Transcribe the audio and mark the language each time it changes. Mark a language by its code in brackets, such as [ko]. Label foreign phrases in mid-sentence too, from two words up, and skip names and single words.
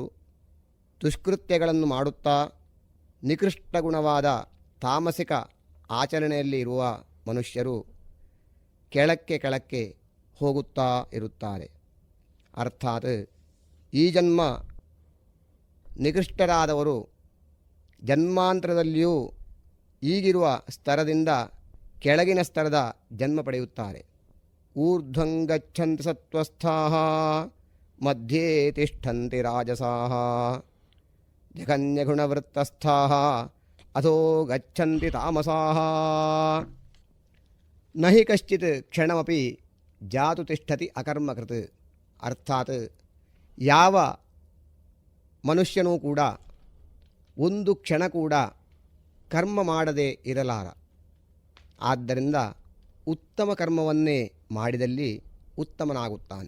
[kn] ದುಷ್ಕೃತ್ಯಗಳನ್ನು ಮಾಡುತ್ತಾ ನಿಕೃಷ್ಟ ಗುಣವಾದ ತಾಮಸಿಕ ಆಚರಣೆಯಲ್ಲಿ ಇರುವ ಮನುಷ್ಯರು ಕೆಳಕ್ಕೆ ಹೋಗುತ್ತಾ ಇರುತ್ತಾರೆ. ಅರ್ಥಾತ್ ಈ ಜನ್ಮ ನಿಕೃಷ್ಟರಾದವರು ಜನ್ಮಾಂತರದಲ್ಲಿಯೂ ಈಗಿರುವ ಸ್ತರದಿಂದ ಕೆಳಗಿನ ಸ್ತರದ ಜನ್ಮ ಪಡೆಯುತ್ತಾರೆ. [sa] ಊರ್ಧ್ವಂ ಗಚ್ಚಂತಿ ಸತ್ವಸ್ಥಾಃ ಮಧ್ಯೆ ತಿಷ್ಠಂತಿ ರಾಜಸಾಃ ಜಘನ್ಯಗುಣವೃತ್ತಸ್ಥಾಃ ಅಧೋ ಗಚ್ಚಂತಿ ತಾಮಸಾಃ ನ ಹಿ ಕಶ್ಚಿತ್ ಕ್ಷಣಮಪಿ ಜಾತು ತಿಷ್ಠತಿ ಅಕರ್ಮಕೃತ್. [kn] ಅರ್ಥಾತ್ ಯಾವ ಮನುಷ್ಯನೂ ಕೂಡ ಒಂದು ಕ್ಷಣ ಕೂಡ ಕರ್ಮ ಮಾಡದೆ ಇರಲಾರ. ಆದ್ದರಿಂದ ಉತ್ತಮ ಕರ್ಮವನ್ನೇ ಮಾಡಿದಲ್ಲಿ ಉತ್ತಮನಾಗುತ್ತಾನೆ.